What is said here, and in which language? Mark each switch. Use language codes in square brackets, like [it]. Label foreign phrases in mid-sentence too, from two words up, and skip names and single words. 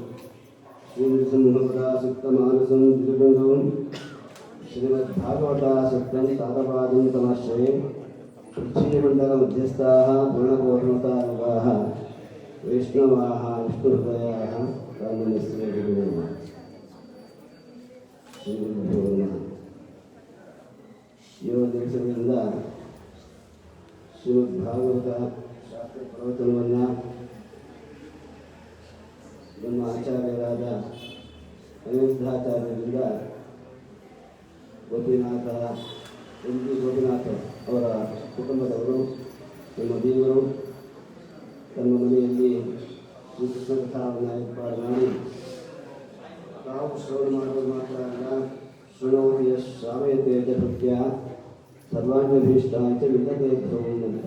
[sa] श्रीनृसिंहपदासक्तमानसं द्विजगुणं श्रीमद्भागवतासक्तं तातपादं तमाश्रये पृथ्वीमण्डलमध्यस्थाः पूर्णपूर्णतायुगाः वैष्णवाः विष्णुहृदयाः कामनिस्वेदिनः ಶ್ರೀಗುರುಭ್ಯೋ ನಮಃ. [kn] ಈ ಒಂದು ದಿವಸದಿಂದ ಶ್ರೀಮದ್ ಭಾಗವತ ಶಾಸ್ತ್ರ ಪ್ರವಚನವನ್ನು ನಮ್ಮ ಆಚಾರ್ಯರಾದ ಅನಿರುದ್ಧಾಚಾರ್ಯರಿಂದ ಗೋಪಿನಾಥ ಗೋಪಿನಾಥ ಅವರ ಕುಟುಂಬದವರು ನಮ್ಮ ದೇವರು ತಮ್ಮ ಮನೆಯಲ್ಲಿ ಶ್ರೀಕೃಷ್ಣ ಕಥಾವನ್ನು ಏರ್ಪಾಡು ಮಾಡಿ ತಾವು ಶ್ರವಣ ಮಾಡುವುದು ಮಾತ್ರ ಅಲ್ಲ, [sa] ಶೃಣೋತಿ ಶ್ರಾವಯತೆ ಭಕ್ತ್ಯ ಸರ್ವಾಣ್ಯಭೀಷ್ಟ [kn] ಅಂತ ವಿಲ್ಲದೆ ಧ್ರುವಂ ಅಂತ.